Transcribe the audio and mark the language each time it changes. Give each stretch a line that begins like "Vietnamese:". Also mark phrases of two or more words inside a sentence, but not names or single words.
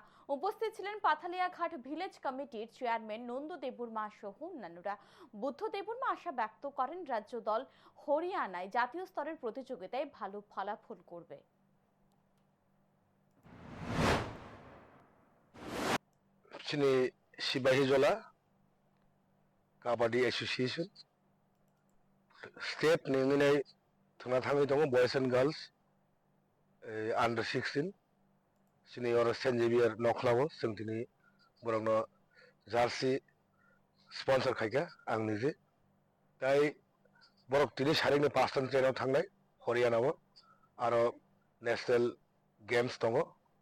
Bangla: উপস্থিত ছিলেন পাথালিয়া ঘাট ভিলেজ কমিটির চেয়ারম্যান নন্দু দেববর্মা সহ অন্যান্যরা। বুদ্ধ দেববর্মা আশা ব্যক্ত করেন রাজ্য দল হরিয়ানায় জাতীয় স্তরের প্রতিযোগিতায় ভালো ফলাফল করবে।
Bodo: সিপাহীজলা काबाडी एसोसिएशन स्टेट नेमिनाय थांना थाङै दङ बयज
English: and girls under 16
Bodo: सिनि अर सेन्ट जेभियर नखलाबो जों दिनै बरंनो जार्सि स्पन्सर खायगा आं निजे ताइ बरक दिनै सारिनि 5 ट्रेनाव थांनाय हरियानाबो आरो नेशनेल गेम्स दङ